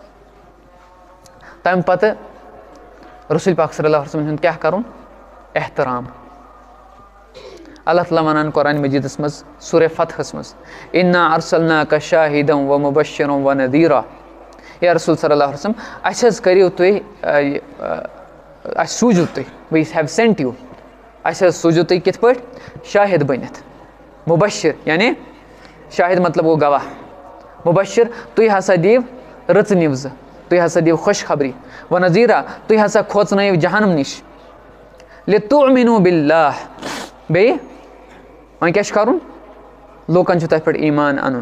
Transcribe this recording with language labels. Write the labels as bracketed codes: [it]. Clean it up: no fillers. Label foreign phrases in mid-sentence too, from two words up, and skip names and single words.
[ks] تَمہِ پتہٕ رسوٗل پاک [ar] صلی اللہ علیہ وسلم [ks] ہُنٛد کیٛاہ کرُن, احترام. اللہ تعالیٰ وَنان قرآنِ مجیٖدس منٛز سورہ فتحس منٛز [ar] اِنا ارسلناکَ شاہِدًا ومبشرًا ونذیٖرا. [ks] یا رسوٗل [ar] صلی اللہ علیہ وسلم [ks] اَسہِ حظ کٔرِو تُہۍ, اَسہِ سوٗزِو تُہۍ, [en] we have sent you, [ks] اَسہِ حظ سوٗزِو تُہۍ کِتھ پٲٹھۍ, شاہِد بٔنِتھ. مُبشر یعنی شاہِد مطلب گوٚو گواہ, مُبشر تُہۍ ہسا دِیِو رٕژٕ نِوزٕ, تُہۍ ہسا دِیِو خۄش خبری, ونذیٖرا تُہۍ ہسا کھوژنٲیِو جہنم نِش. [ar] لِتُؤمِنوٗ بِاللہ, [ks] بیٚیہِ وۄنۍ کیٛاہ چھُ کرُن, لوٗکن چھُ تۄہہِ پٮ۪ٹھ ایٖمان اَنُن.